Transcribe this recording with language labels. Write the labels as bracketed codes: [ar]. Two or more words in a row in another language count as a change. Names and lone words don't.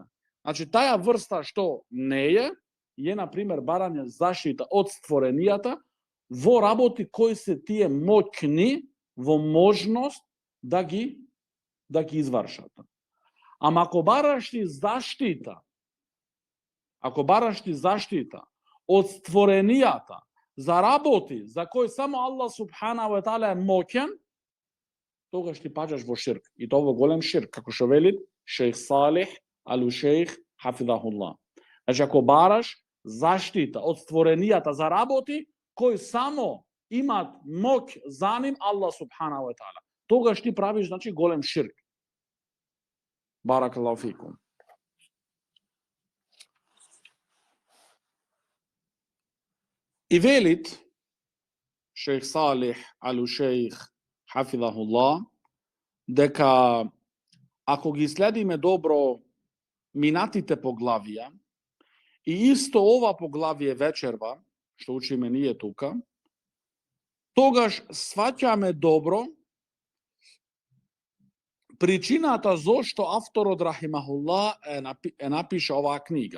[mk] Значи таа врста што не е на пример барање заштита од створенијата во работи кои се тие моќни во можност да ги извршат. Ама ако бараш ти заштита од створенијата за работи за кои само Аллах [ar] سبحانه وتعالى [mk] е моќен, тогаш ти паѓаш во ширк. И тоа во голем ширк, како што вели Шейх Салих ал-Шейх хафизахуллах. Значи ако бараш заштита од створенијата за работи кои само имат моќ за ним Аллах [ar] سبحانه وتعالى, [mk] тогаш ти правиш значи голем ширк. [ar] بارك الله فيكم. [mk] И велит Шейх Салих ал-Шейх хафизахуллах дека ако ги следиме добро минатите поглавија и исто ова поглавие вечерва, што учиме ние тука, тогаш сваќаме добро причината зошто авторот рахимахуллах е напиша оваа книга.